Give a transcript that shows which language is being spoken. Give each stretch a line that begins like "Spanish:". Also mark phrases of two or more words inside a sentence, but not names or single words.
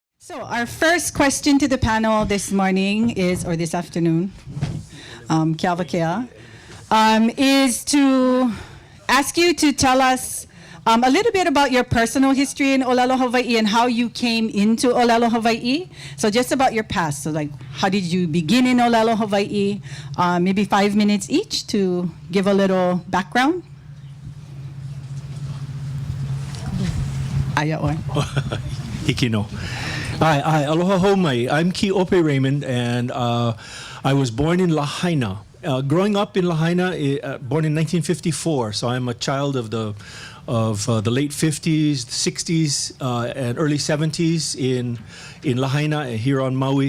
English: So our first question to the panel this morning is, or this afternoon, Kiavakea, is to ask you to tell us a little bit about your personal history in
Hawaiian: ʻŌlelo Hawaii
English: and how you came into
Hawaiian: ʻŌlelo Hawaii.
English: So just about your past. So like, how did you begin in
Hawaiian: ʻŌlelo Hawaii?
English: Maybe 5 minutes each to give a little background.
Hawaiian: Ayaʻoe. Hikino. Hi, aloha homai.
English: I'm Ki Ope Raymond, and I was born in Lahaina. Growing up in Lahaina, born in 1954, so I'm a child of the late 50s, 60s, and early 70s in Lahaina, here on Maui.